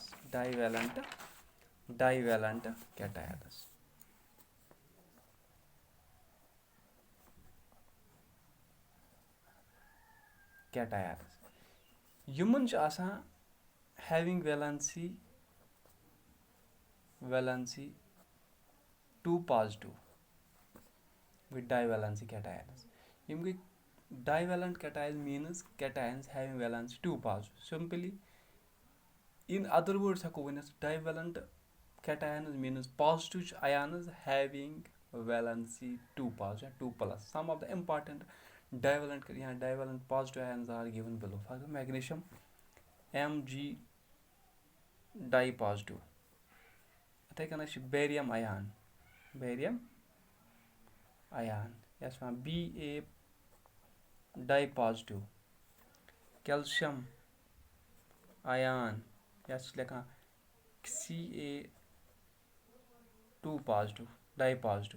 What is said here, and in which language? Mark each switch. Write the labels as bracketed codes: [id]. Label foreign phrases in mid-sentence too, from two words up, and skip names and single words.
[en] divalent cations [ks] یِمن چھُ آسان [en] having valency 2 positive گٔے divalency cations. [ks] یِم گٔے [en] divalent cations means cations having valency 2 positive. simply in other words [ks] ہٮ۪کو ؤنِتھ [en] divalent cations means positive ions having valency 2 positive 2+. Some of the important divalent positive ions are given below. For example, magnesium Mg di positive. [ks] یِتھَے کٔنۍ چھِ [en] barium ion [ks] یَتھ چھِ وَنان [en] Ba di positive. calcium ion [ks] یَتھ چھِ لیکھان [en] Ca2 positive di positive.